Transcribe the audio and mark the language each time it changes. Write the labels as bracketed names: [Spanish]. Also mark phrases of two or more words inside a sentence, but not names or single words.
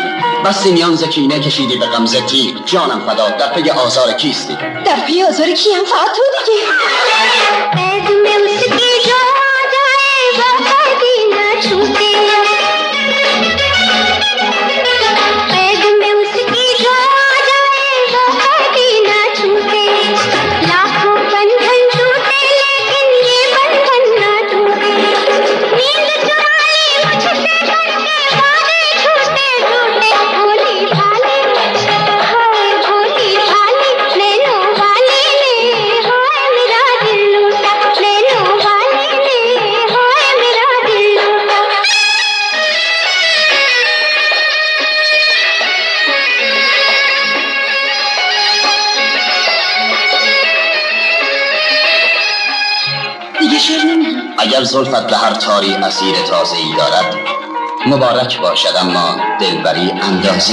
[Persian] بستی میان زکینه کشیدی به غمزه تیغ، جانم فدا در پی آزار کیستی. در پی آزار کیم؟ فقط تو دیگه. [Urdu] قید میں اس کی جو آ جائے وہ کبھی نہ چھوٹے، قید میں اس کی جو آ جائے وہ کبھی نہ چھوٹے، لاکھوں بندھن ٹوٹے لیکن یہ بندھن نہ ٹوٹے، نیند چرا لی مجھ سے کر کے وعدے جھوٹے جھوٹے، بھولی بھالی ہائے بھولی بھالی لینو والی لے ہائے میرا دل لوٹا، لینو والی لے ہائے میرا دل لوٹا. [Persian] دیگه شعر نمیگی؟ اگر زلفت به هر تاری اسیر تازه‌ای دارد مبارک باشد، اما دلبری اندازه‌ای دارد.